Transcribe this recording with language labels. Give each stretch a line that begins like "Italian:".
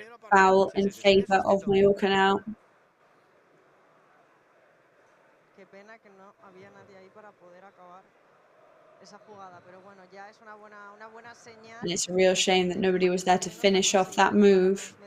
English: Foul in favour of Mallorca now.
Spanish: Qué pena que no había nadie ahí para poder acabar esa jugada, pero bueno, ya es una buena señal.
English: And it's a real shame that nobody was there to finish off that move.